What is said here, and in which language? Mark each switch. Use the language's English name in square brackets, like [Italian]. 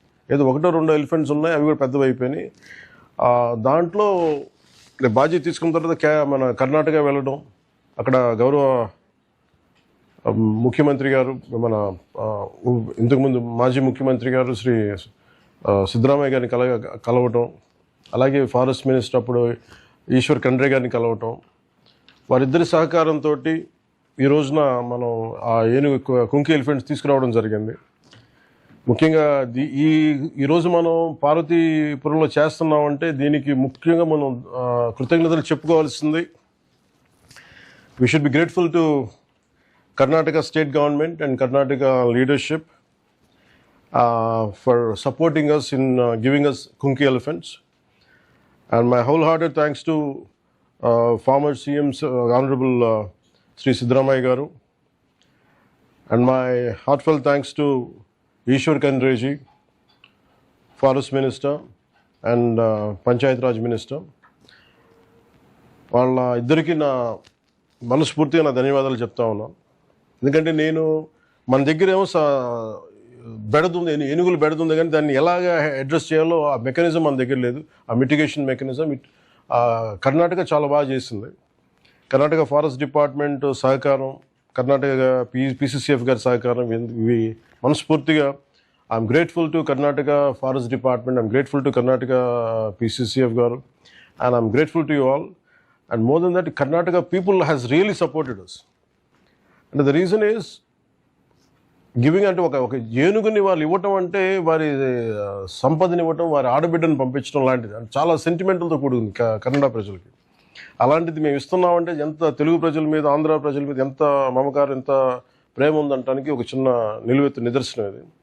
[Telugu] ఏదో 1-2 ఎలిఫెంట్స్ ఉన్నాయి, అవి కూడా పెద్దవి అయిపోయినాయి. దాంట్లో బాధ్యత తీసుకున్న తర్వాత మన కర్ణాటక వెళ్ళడం, అక్కడ గౌరవ ముఖ్యమంత్రి గారు, మన ఇంతకుముందు మాజీ ముఖ్యమంత్రి గారు శ్రీ సిద్ధరామయ్య గారిని కలవటం, అలాగే ఫారెస్ట్ మినిస్టర్ అప్పుడు ఈశ్వర్ ఖండ్రే గారిని కలవటం, వారిద్దరి సహకారంతో ఈ రోజున మనం ఆ కుంకి ఎలిఫెంట్స్ తీసుకురావడం జరిగింది. ముఖ్యంగా ఈరోజు మనం పార్వతీపురంలో చేస్తున్నామంటే దీనికి ముఖ్యంగా మనం కృతజ్ఞతలు చెప్పుకోవాల్సింది. [English] We should be grateful to Karnataka state government and Karnataka leadership for supporting us in giving us Kunki elephants. And my wholehearted thanks to former CM's Honorable Sri Siddaramaiah Garu. And my heartfelt thanks to Ishwar Khandre ji, Forest Minister and Panchayat Raj Minister. [Telugu] వాళ్ళ ఇద్దరికి నా మనస్ఫూర్తిగా నా ధన్యవాదాలు చెప్తా ఉన్నాను. ఎందుకంటే మన దగ్గర ఏమో బెడదుంది, ఏనుగులు బెడదుంది, కానీ దాన్ని ఎలాగ అడ్రస్ చేయాలో ఆ మెకానిజం మన దగ్గర లేదు. ఆ మిటిగేషన్ మెకానిజం కర్ణాటక చాలా బాగా చేసింది. కర్ణాటక ఫారెస్ట్ డిపార్ట్మెంట్ సహకారం, కర్ణాటక PCCF గారి సహకారం, ఇవి మనస్ఫూర్తిగా [English] I'm grateful to Karnataka forest department, I'm grateful to Karnataka PCCF గారు, and I'm grateful to you all. And more than that, Karnataka people has really supported us. And the reason is giving [Telugu] అంటే ఒక ఏనుగుని వాళ్ళు ఇవ్వటం అంటే వారి సంపదని ఇవ్వటం, వారి ఆడబిడ్డను పంపించడం లాంటిది. అంటే చాలా సెంటిమెంటల్తో కూడింది కన్నడ ప్రజలకి. అలాంటిది మేము ఇస్తున్నామంటే ఎంత తెలుగు ప్రజల మీద, ఆంధ్ర ప్రజల మీద ఎంత మమకారం, ఎంత ప్రేమ ఉందంటానికి ఒక చిన్న నిలువెత్తు నిదర్శనం ఇది.